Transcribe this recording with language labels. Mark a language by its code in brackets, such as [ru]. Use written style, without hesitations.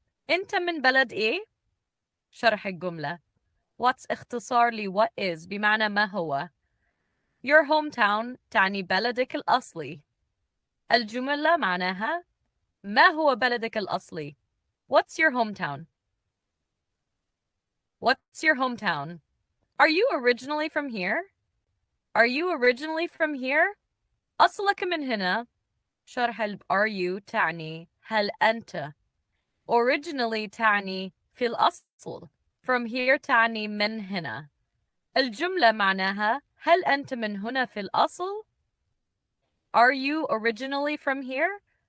[ar] أنت من بلد إيه؟ شرح الجملة. [en] What's [ar] اختصار ل [en] what is [ar] بمعنى ما هو. [en] Your hometown [ar] تعني بلدك الأصلي. الجملة معناها ما هو بلدك الأصلي. [en] What's your hometown? What's your hometown? Are you originally from here? Are you originally from here? [ar] أصلك من هنا. شرح [en] are you [ar] تعني هل أنت. [en] Originally [ar] تعني في الأصل. [en] From here [ar] تعني من هنا. الجملة معناها هل أنت من هنا في الأصل؟ [en] Are you originally from here?